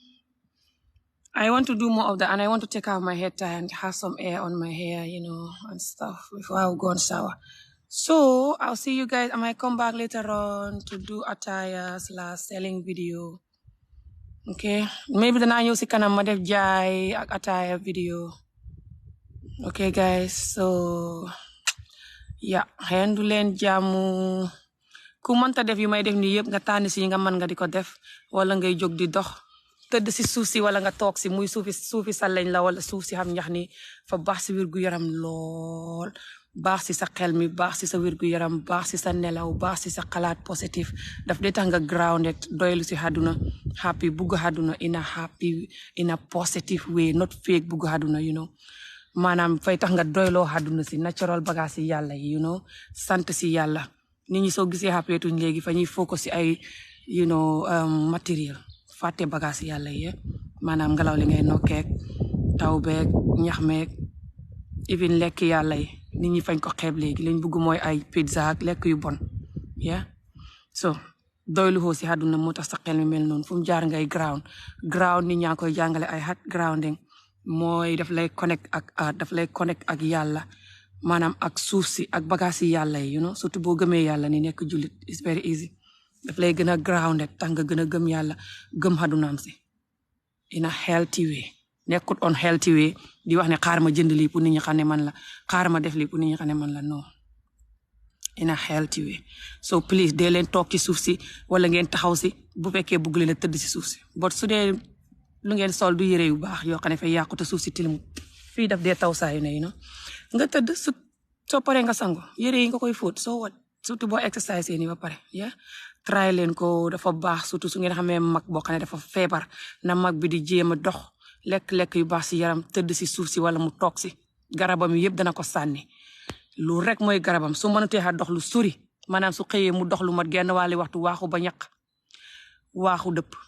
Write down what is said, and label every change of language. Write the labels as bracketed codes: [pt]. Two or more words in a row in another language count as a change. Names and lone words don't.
[en] I want to do more of that and I want to take out my hair tie and have some air on my hair and stuff before I go and shower so I'll see you guys I might come back later on to do attire/selling video okay maybe [wo] danaa ñëw si kanam ma def jaay [en] ak attire video okay guys so [wo] yeah xendu leen jàmmu ku mënta def yu may def nii yëpp nga tànn si nga mën nga di ko def wala ngay jóg di dox tëdd si suuf si wala nga toog si muy suufi saleñ la wala suuf si xam ñax ni fa baax si wér gu yaram lool baax si sa xel mi baax si sa wér gu yaram baax si sa nelaw baax si sa xalaat positif daf dee tax nga grounded doylu si àdduna happy bugg àdduna [en] in a positive way not fake [wo] bugg àdduna maanaam fay tax nga doyloo àdduna si natural bagage si yàlla yi sant si yàlla nit ñi soo gisee happy tuñ léegi fa ñuy focus si ay matériel fàtte bagage yàlla yi maanaam ngelaw li ngay nokkeek taw beeg ñax meeg even lekk yàlla yi nit ñi fañ ko xeeb léegi liñ bëgg mooy ay pizza ak lekk yu bon so doylu xoo si àdduna moo tax sa xel mi mel noonu fu mu jaar ngay ground nit ñaa koy jàngale ay [en] heart grounding [wo] mooy daf lay connect ak yàlla maanaam ak suuf si ak bagage yi yàlla yi surtout boo gëmee yàlla ni nekk jullit [en] it's very easy [wo] daf lay gën a grounded tax nga gën a gëm yàlla gëm àddunaam si [en] in a healthy way [wo] nekkut [en] on healthy way [wo] di wax ne xaar ma jënd lii pour nit ñi xam ne man la xaar ma def lii pour nit ñi xam ne man la non [en] in a healthy way [wo] so please dee leen toog ci suuf si wala ngeen taxaw si bu fekkee bëgg leen a tëdd si suuf si but su dee lu ngeen sol du yére yu baax yoo xam ne fay yàqu te suuf si tilim fii daf dee taw saa yu ne nga tëdd soo paree nga sango yére yi nga koy fóot soo wat surtout boo exercise ni ba pare try leen ko dafa baax surtout su ngeen xamee mag boo xam ne dafa feebar na mag bi di jéem a dox lekk yu baax si yaram tëdd si suuf si wala mu toog si garabam yëpp dana ko sànni lu rek mooy garabam su mënatee xa dox lu sori maanaam su xëyee mu dox lu mat genn wàlli waxtu waaxu ba ñaq waaxu dëpp